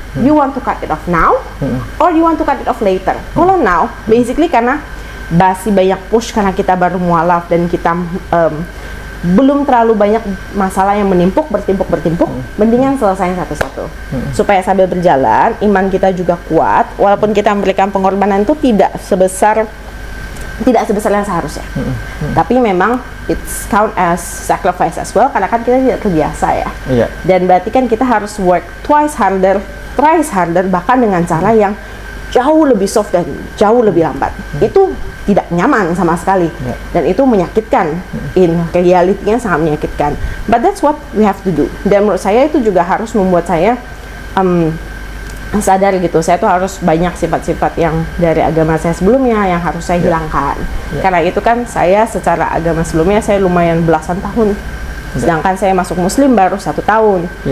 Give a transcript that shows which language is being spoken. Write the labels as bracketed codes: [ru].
[en] You want to cut it off now, or you want to cut it off later. [id] Kalau now, basically karena masih banyak push, karena kita baru mualaf dan kita belum terlalu banyak masalah yang bertimpuk, mendingan selesaiin satu-satu. Supaya sambil berjalan, iman kita juga kuat, walaupun kita memberikan pengorbanan itu tidak sebesar yang seharusnya. Tapi memang [en] it's count as sacrifice as well, [id] karena kan kita tidak terbiasa ya. Dan berarti kan kita harus [en] work thrice harder, [id] bahkan dengan cara yang jauh lebih soft dan jauh lebih lambat. Itu tidak nyaman sama sekali, dan itu menyakitkan. In reality-nya sangat menyakitkan, [en] but that's what we have to do. [id] Dan menurut saya itu juga harus membuat saya sadar gitu, saya tuh harus banyak sifat-sifat yang dari agama saya sebelumnya yang harus saya hilangkan. Karena itu kan saya secara agama sebelumnya saya lumayan belasan tahun, sedangkan saya masuk muslim baru 1 tahun.